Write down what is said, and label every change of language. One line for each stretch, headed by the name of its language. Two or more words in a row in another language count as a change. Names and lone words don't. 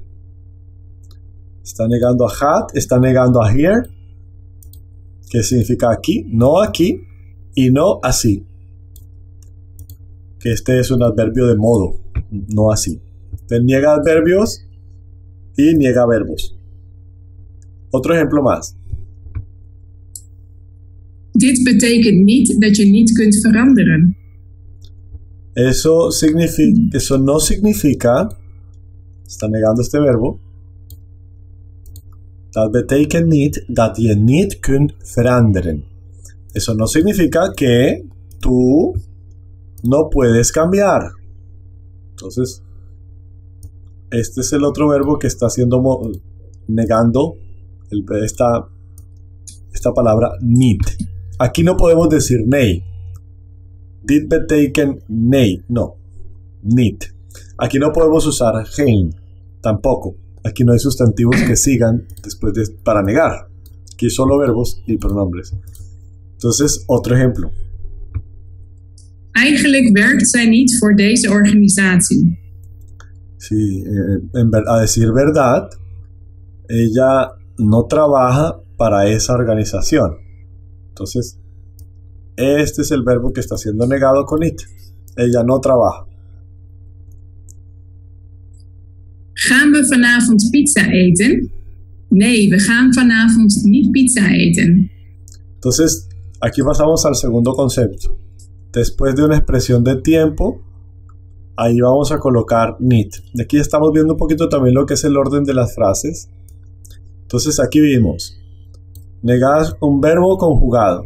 Spanish: Está negando a had, está negando a here, que significa aquí, y no así. Que este es un adverbio de modo, no así. Entonces niega adverbios y niega verbos. Otro ejemplo más.
Dutch: Dit betekent niet dat je niet kunt veranderen.
Spanish: Eso no significa, está negando este verbo.
Dutch: Dat betekent niet dat je niet kunt veranderen.
Spanish: Eso no significa que tú no puedes cambiar. Entonces, este es el otro verbo que está negando esta palabra niet. Aquí no podemos decir nee.
Dutch: Dit betekent nee. No.
Spanish: Niet. Aquí no podemos usar geen. Tampoco. Aquí no hay sustantivos que sigan para negar. Aquí solo verbos y pronombres. Entonces, otro ejemplo.
Dutch: Eigenlijk werkt zij niet voor deze organisatie.
Spanish: Sí, a decir verdad, ella no trabaja para esa organización. Entonces, este es el verbo que está siendo negado con it. Ella no trabaja.
Dutch: Gaan we vanavond pizza eten? Nee, we gaan vanavond niet pizza eten.
Spanish: Entonces, aquí pasamos al segundo concepto. Después de una expresión de tiempo, ahí vamos a colocar need. Y aquí estamos viendo un poquito también lo que es el orden de las frases. Entonces, aquí vimos negar un verbo conjugado.